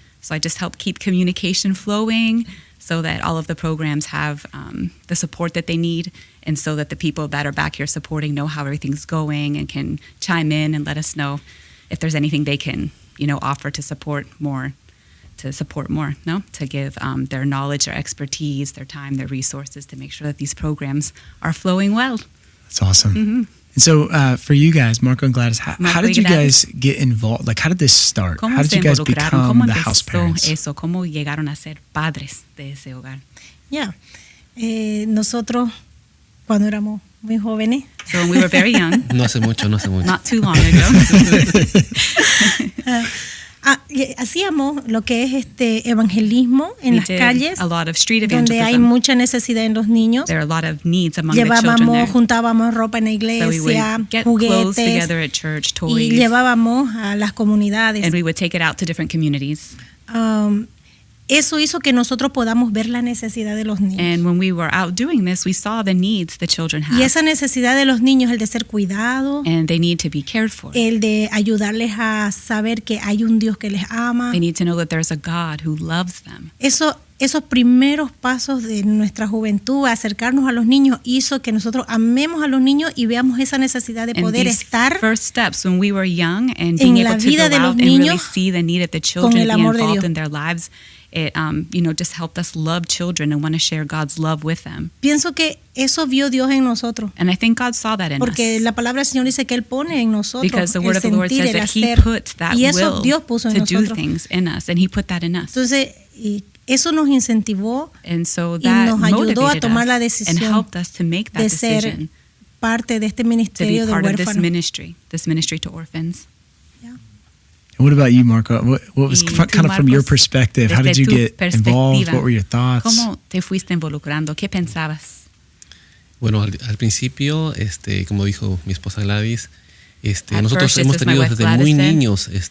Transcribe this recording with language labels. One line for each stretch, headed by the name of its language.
English: So I just help keep communication flowing so that all of the programs have the support that they need and so that the people that are back here supporting know how everything's going and can chime in and let us know if there's anything they can, offer to support more, to give their knowledge, their expertise, their time, their resources to make sure that these programs are flowing well. That's awesome. Mm-hmm. And so for you guys, Marco and Gladys, how did you guys get involved? Like, how did this start? How did you guys become the house parents?
Spanish: ¿Cómo llegaron a ser padres de ese hogar? Nosotros, cuando éramos muy jóvenes.
English: So when we were very young.
Spanish: No hace mucho.
English: Not too long ago.
Spanish: Hacíamos lo que es evangelismo en las calles,
English: a lot of street
Spanish: donde hay mucha necesidad en los niños.
English: There are a lot of needs among the children there.
Spanish: Juntábamos ropa en la iglesia, juguetes,
English: at church, toys,
Spanish: y llevábamos a las comunidades.
English: And we would take it out to different communities.
Spanish: Eso hizo que nosotros podamos ver la necesidad de los niños.
English: And when we were out doing this, we saw the needs the children have.
Spanish: Y esa necesidad de los niños, el de ser cuidado,
English: and they need to be cared for.
Spanish: El de ayudarles a saber que hay un Dios que les ama.
English: They need to know that there's a God who loves them.
Spanish: Esos primeros pasos de nuestra juventud, acercarnos a los niños, hizo que nosotros amemos a los niños y veamos esa necesidad de poder estar
English: first steps when we were young and being able to go out and really see the need of the children and be involved in their lives. It just helped us love children and want to share God's love with them.
Spanish: Pienso que eso vio Dios en nosotros.
English: And I think God saw that in us.
Spanish: Porque la palabra del Señor dice que él pone en nosotros
English: because the word of the Lord says that He put that will to do things in us, and He put that in us.
Spanish: Entonces, eso nos incentivó
English: and so
Spanish: y nos ayudó a tomar la
English: and
Spanish: decisión
English: helped us to make that
Spanish: de ser parte de este ministerio de huérfanos.
English: This ministry to orphans. What about you, Marco? What was kind of from your perspective? How did you get involved? What were your thoughts?
Spanish: ¿Cómo te fuiste involucrando? ¿Qué pensabas? Bueno, al principio, como dijo mi esposa Gladys, nosotros hemos tenido desde muy niños